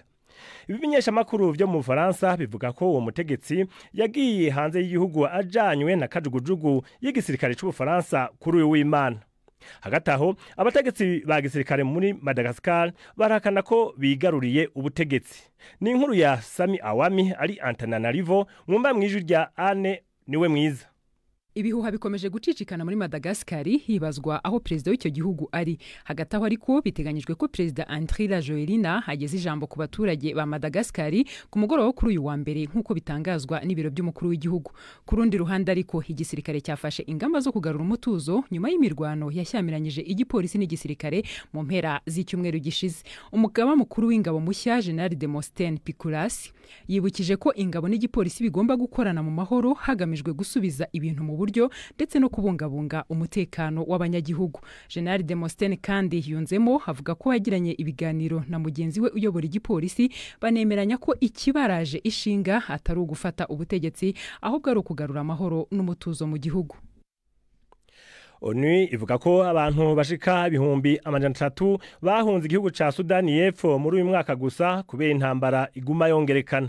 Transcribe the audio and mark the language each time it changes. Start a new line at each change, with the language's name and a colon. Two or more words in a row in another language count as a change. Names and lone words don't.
Kinyarwanda: Ibimenyesha makuru byo mu Faransa bivuga ko uwo mutegetsi yagiye hanze y'igihugu ajanywe na kajugujugu y'igisirikare cy'u Faransa kuri uyu w'Imana. Hagati aho abategetsi ba gisirikare muri Madagascar barakana ko bigaruriye ubutegetsi. Ni inkuru ya Sami Awami ari Antananarivo mwumva mwijwi rya Anne niwe mwiza. Ibihuha bikomeje gucicikana muri Madagascar hibazwa aho perezida w'icyo gihugu ari. Hagati aho ariko biteganyijwe ko perezida Andry Rajoelina ageze ijambo ku baturage ba Madagascar ku mugoroba kuri uyu wa mbere nk'uko bitangazwa n'ibiro by'umukuru w'igihugu. Ku rundi ruhande ariko igisirikare cyafashe ingamba zo kugarura umutuzo nyuma y'imirwano yashyamiranyije igipolisi n'igisirikare mu mpera z'icyumweru gishize. Umugaba mukuru w'ingabo mushya General Demosthenes Pikulasi yibukije ko ingabo n'igipolisi bigomba gukorana mu mahoro hagamijwe gusubiza ibintu mu buryo ndetse no kubungabunga umutekano w'abanyagihugu. General Demosthenes kandi yunzemo avuga ko yagiranye ibiganiro na mugenzi we uyobora igipolisi banemeranya ko ikibaraje ishinga atari ugufata ubutegetsi ahubwo ari ukugarura amahoro n'umutuzo mu gihugu.
Rundi: ONU ivuga ko abantu bashika ibihumbi 300 bahunze igihugu ca Sudani y'Epfo muri uyu mwaka gusa kubera intambara iguma yongerekana.